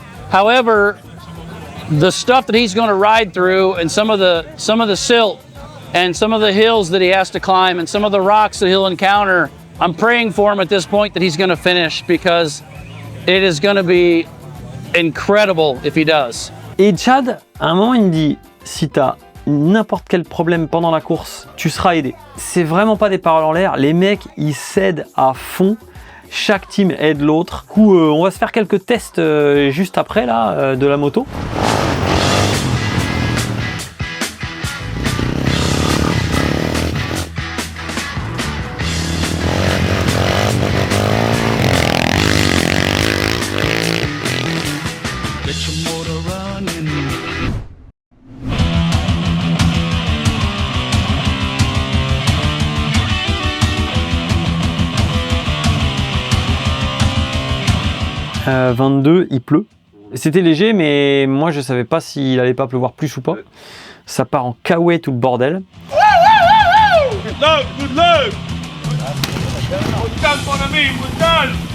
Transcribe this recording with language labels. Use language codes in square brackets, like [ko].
[en] However, the stuff that he's going to ride through, and some of the silt and some of the hills that he has to climb and some of the rocks that he'll encounter, I'm praying for him at this point that he's going to finish, because it is going to be incredible if he does. [fr] Et Chad, à un moment, il me dit, si t'as n'importe quel problème pendant la course, tu seras aidé. C'est vraiment pas des paroles en l'air. Les mecs, ils s'aident à fond. Chaque team aide l'autre. Du coup, on va se faire quelques tests juste après là, de la moto. « 22, il pleut. C'était léger, mais moi je savais pas s'il allait pas pleuvoir plus ou pas. Ça part en caouet tout le bordel. [en] Good luck, good luck. We're done, [fr] mon ami, [en] we're done.